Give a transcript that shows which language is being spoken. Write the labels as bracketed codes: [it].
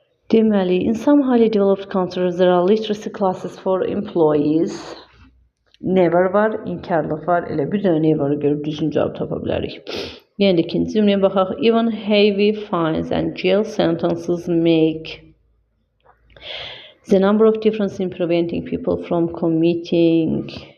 [en] Deməli, in some highly developed countries there are literacy classes for employees. [az] Never var, inkarlıq var. Elə bir dənə never'ı görüb düzgün cavab tapa bilərik. Yəni ikinci cümləyə baxaq. [en] Even heavy fines and jail sentences make the number of difference in preventing people from committing.